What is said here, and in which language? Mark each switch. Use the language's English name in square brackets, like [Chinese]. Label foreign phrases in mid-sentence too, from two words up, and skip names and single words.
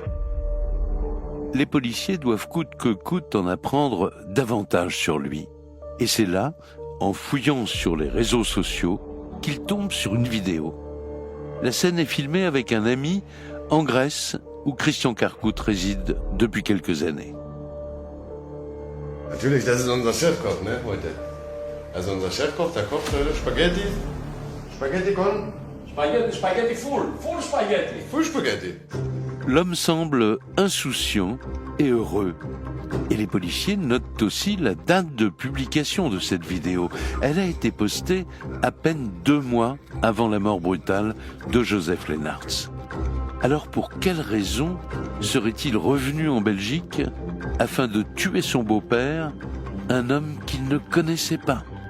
[French] Les policiers doivent coûte que coûte en apprendre davantage sur lui. Et c'est là, en fouillant sur les réseaux sociaux, qu'ils tombent sur une vidéo. La scène est filmée avec un ami en Grèce, où Christian Karkut réside depuis quelques années. [German] Natürlich, das ist unser Chefkoch, ne, heute. Also unser Chefkoch, der kocht Spaghetti. Spaghetti con? Spaghetti full spaghetti. Full spaghetti. [French] L'homme semble insouciant et heureux. Et les policiers notent aussi la date de publication de cette vidéo. Elle a été postée à peine 2 mois avant la mort brutale de Joseph Leenaerts. Alors pour quelle raison serait-il revenu en Belgique afin de tuer son beau-père, un homme qu'il ne connaissait pas?